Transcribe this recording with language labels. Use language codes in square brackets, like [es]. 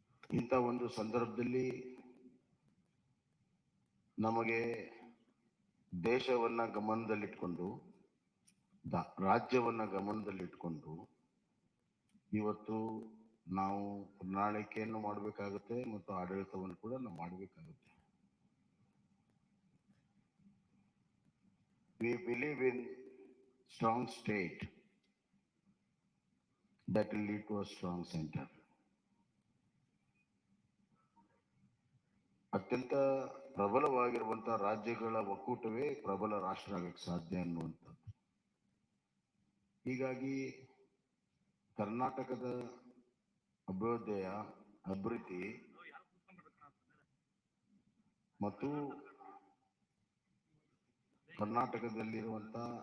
[kn] ಇಂಥ ಒಂದು ಸಂದರ್ಭದಲ್ಲಿ ನಮಗೆ ದೇಶವನ್ನ ಗಮನದಲ್ಲಿಟ್ಕೊಂಡು, ರಾಜ್ಯವನ್ನ ಗಮನದಲ್ಲಿಟ್ಕೊಂಡು ಇವತ್ತು ನಾವು ಪ್ರಣಾಳಿಕೆಯನ್ನು ಮಾಡಬೇಕಾಗುತ್ತೆ ಮತ್ತು ಆಡಳಿತವನ್ನು ಕೂಡ ನಾವು ಮಾಡಬೇಕಾಗುತ್ತೆ. [en] We believe in strong state that will lead to a strong center. [kn] ಅತ್ಯಂತ ಪ್ರಬಲವಾಗಿರುವಂತಹ ರಾಜ್ಯಗಳ ಒಕ್ಕೂಟವೇ ಪ್ರಬಲ ರಾಷ್ಟ್ರ ಆಗಕ್ಕೆ ಸಾಧ್ಯ ಅನ್ನುವಂಥದ್ದು. ಹೀಗಾಗಿ ಕರ್ನಾಟಕದ ಅಭ್ಯುದಯ, ಅಭಿವೃದ್ಧಿ ಮತ್ತು ಕರ್ನಾಟಕದಲ್ಲಿರುವಂಥ